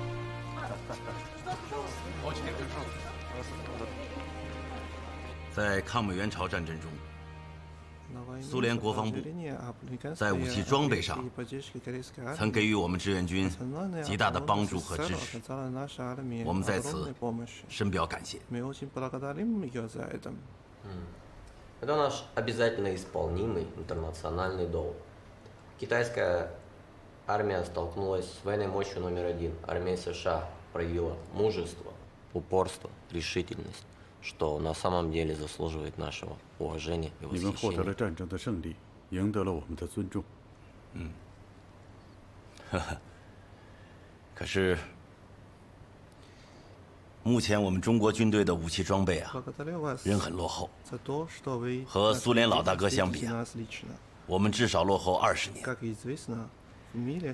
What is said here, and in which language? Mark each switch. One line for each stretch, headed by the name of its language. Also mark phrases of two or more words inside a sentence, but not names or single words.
Chinese: 在抗美援朝战争中，苏联国防部在武器装备上曾给予我们志愿军极大的帮助和支持，我们在此深表感谢。
Russian: Это наш обязательно исполнимый интернациональный долг. Китайская армия столкнулась с военной мощью номер один. Армия США проявила мужество, упорство, решительность, что на самом деле заслуживает нашего уважения и восхищения.
Chinese: 你们获得了战争的胜利，赢得了我们的尊重。可是，目前我们中国军队的武器装备啊，仍很落后。和苏联老大哥相比啊，我们至少落后20年。